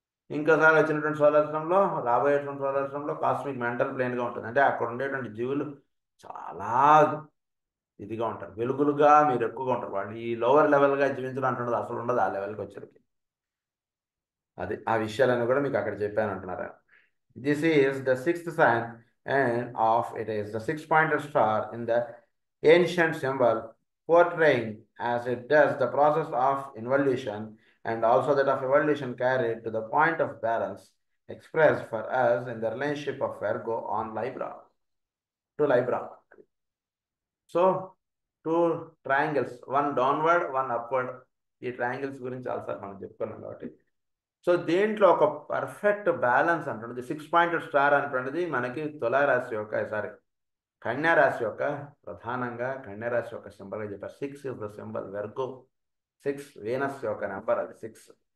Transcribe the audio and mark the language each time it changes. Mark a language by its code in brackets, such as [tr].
[te] ఇంకోసారి వచ్చినటువంటి సోలార్ సిస్టంలో, రాబోయేటువంటి సోలార్ సిస్టంలో కాస్మిక్ మెంటల్ ప్లేన్గా ఉంటుంది. అంటే అక్కడ ఉండేటువంటి జీవులు చాలా ఇదిగా ఉంటారు, వెలుగులుగా మీరు ఎక్కువగా ఉంటారు. వాళ్ళు ఈ లోవర్ లెవెల్గా జీవించడం అంటున్నది అసలు ఉండదు ఆ లెవెల్కి వచ్చేసరికి. అది ఆ విషయాలను కూడా మీకు అక్కడ చెప్పాను అంటున్నారు. [en] This is the sixth sign and of it is the 6-pointed star in the ancient symbol, portraying as it does the process of involution and also that of evolution carried to the point of balance expressed for us in the relationship of Virgo on Libra to Libra. So 2 triangles, one downward, one upward. [te] ఈ triangles గురించి చాలాసార్లు మనం చెప్పుకున్నాం కాబట్టి, so దీంట్లో ఒక perfect balance అంటున్నది. 6-pointed star అంటున్నది మనకి తులారాశి యొక్క కన్యారాశి యొక్క ప్రధానంగా కన్యారాశి యొక్క సింబల్గా చెప్పారు. [en] 6 is the symbol Virgo. [te] 6 Venus యొక్క నెంబర్, అది 6.